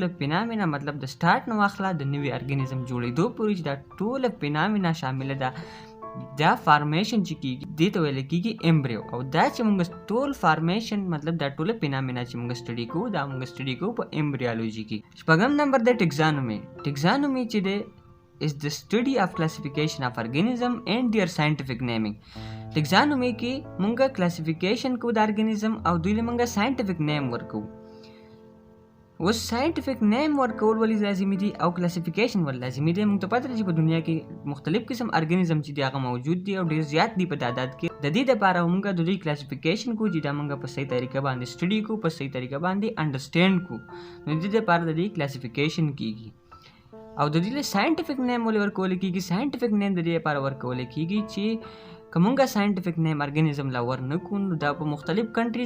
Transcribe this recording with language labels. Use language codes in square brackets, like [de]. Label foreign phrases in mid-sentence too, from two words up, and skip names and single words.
[ps] فینامنا مطلب د سٹارټ نو واخله د نوې ارګانیزم جوړېدو پورې چې دا ټول فینامنا شامل ده دا فارمیشن چې کیږي دې ته ویل کیږي ایمبریو او دا چې موږ ټول فارمیشن مطلب دا ټول فینامنا چې موږ سټډي کوو دا موږ سټډي کوو په ایمبریولوژي کې شپږم نمبر د ټکسانومي چې دی [en] is the study of classification of organism and their scientific naming taxonomy [ps] کې مونږه classification کو د organism او دوی له مونږه [en] scientific name [ps] ورکو و [en] scientific name [ps] ورکول ولې لازمي دي او classification ولې لازمي دي موږ ته پته لري په دنیا کې مختلف قسم organism چې هغه موجود دي او ډیر زیات دي په تعداد کې د دې لپاره مونږه د دوی classification کو چې دا مونږه په صحیح طریقه باندې study کو په صحیح طریقه باندې understand کو نو د دې لپاره د دې classification کیږي او د دې له [en] scientific name [ps] ولې ورکول کیږي [en] scientific name [ps] د دې لپاره ورکول کیږي چې کومه [en] scientific name [ps] ارګانیزم لا ورنکو دا په مختلف کنټریز